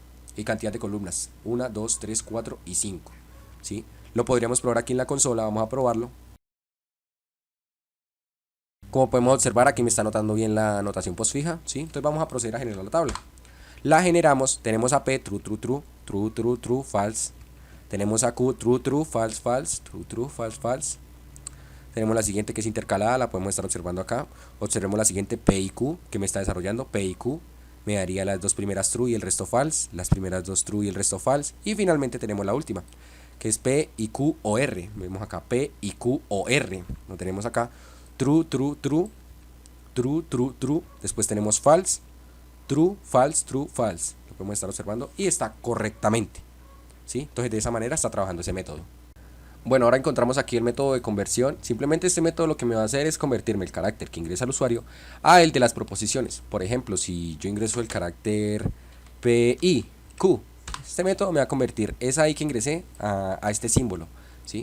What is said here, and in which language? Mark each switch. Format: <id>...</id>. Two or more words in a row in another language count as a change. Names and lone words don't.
<es>Y cantidad de columnas, 1, 2, 3, 4 y 5, ¿sí? Lo podríamos probar aquí en la consola, vamos a probarlo. Como podemos observar, aquí me está anotando bien la notación postfija, ¿sí? Entonces vamos a proceder a generar la tabla. La generamos, tenemos a P,</es> <en>true, true, true, true, true, true, false.</en> <es>Tenemos a Q,</es> <en>true, true, false, false, true, true, false, false.</en> <es>Tenemos la siguiente que es intercalada, la podemos estar observando acá. Observemos la siguiente P y Q que me está desarrollando. P y Q me daría las dos primeras true y el resto false. Las primeras dos true y el resto false. Y finalmente tenemos la última, que es P y Q o R. Vemos acá P y Q o R. Lo tenemos acá.</es> <en>True, true, true. True, true, true. Después tenemos false. True, false, true, false.</en> <es>Lo podemos estar observando y está correctamente, ¿sí? Entonces de esa manera está trabajando ese método. Bueno, ahora encontramos aquí el método de conversión. Simplemente este método lo que me va a hacer es convertirme el carácter que ingresa el usuario a el de las proposiciones. Por ejemplo, si yo ingreso el carácter P, I, Q, este método me va a convertir esa I que ingresé a este símbolo, ¿sí?</es>